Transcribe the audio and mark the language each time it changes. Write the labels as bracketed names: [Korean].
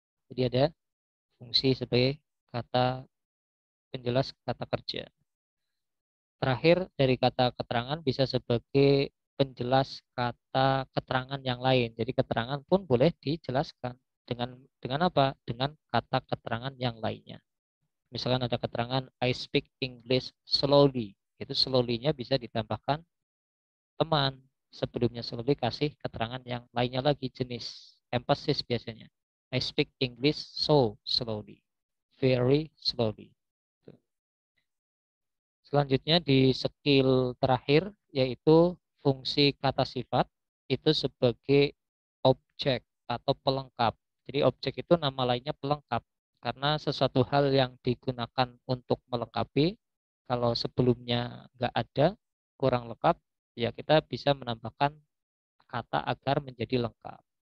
[Indonesian] Jadi ada fungsi sebagai kata penjelas kata kerja. Terakhir dari kata keterangan bisa sebagai penjelas kata keterangan yang lain. Jadi keterangan pun boleh dijelaskan dengan apa? Dengan kata keterangan yang lainnya. Misalkan ada keterangan [English] I speak English slowly. [Indonesian] Itu slowly-nya bisa ditambahkan teman. Sebelumnya slowly kasih keterangan yang lainnya lagi jenis emphasis biasanya. [English] I speak English so slowly. Very slowly. [Indonesian] Selanjutnya di skill terakhir yaitu fungsi kata sifat itu sebagai objek atau pelengkap. Jadi objek itu nama lainnya pelengkap karena sesuatu hal yang digunakan untuk melengkapi kalau sebelumnya nggak ada kurang lengkap ya kita bisa menambahkan kata agar menjadi lengkap.